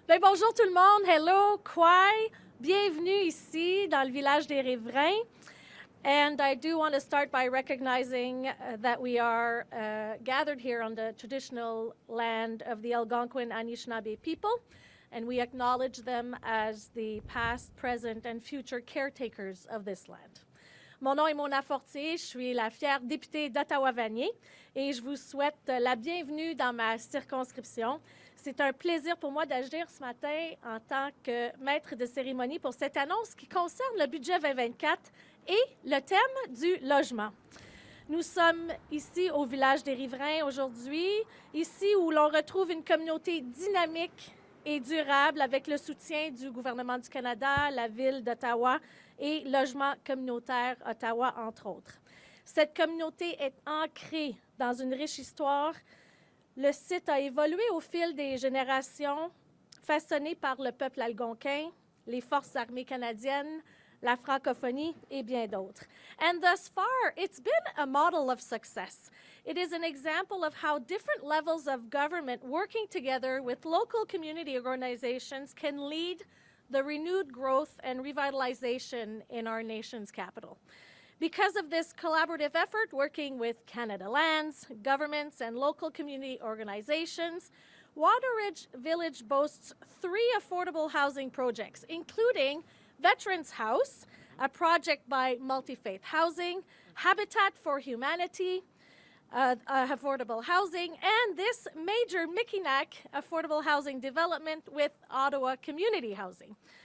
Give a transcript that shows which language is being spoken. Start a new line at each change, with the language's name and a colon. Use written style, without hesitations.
French: Bien, bonjour tout le monde.
English: Hello,
French: Kwai. Bienvenue ici dans le village des Riverains.
English: And I do want to start by recognizing that we are gathered here on the traditional land of the Algonquin Anishinaabe people, and we acknowledge them as the past, present, and future caretakers of this land.
French: Mon nom est Mona Fortier, je suis la fière députée d'Ottawa-Vanier et je vous souhaite la bienvenue dans ma circonscription. C'est un plaisir pour moi d'agir ce matin en tant que maître de cérémonie pour cette annonce qui concerne le budget 2024 et le thème du logement. Nous sommes ici au village des Riverains aujourd'hui, ici où l'on retrouve une communauté dynamique et durable avec le soutien du gouvernement du Canada, la ville d'Ottawa et Logement communautaire Ottawa, entre autres. Cette communauté est ancrée dans une riche histoire. Le site a évolué au fil des générations, façonné par le peuple algonquin, les forces armées canadiennes, la francophonie et bien d'autres.
English: And thus far, it's been a model of success. It is an example of how different levels of government working together with local community organizations can lead the renewed growth and revitalization in our nation's capital. Because of this collaborative effort, working with Canada Lands, governments, and local community organizations, Wateridge Village boasts 3 affordable housing projects, including Veterans House, a project by Multi-Faith Housing, Habitat for Humanity, affordable housing, and this major Mikinak affordable housing development with Ottawa Community Housing.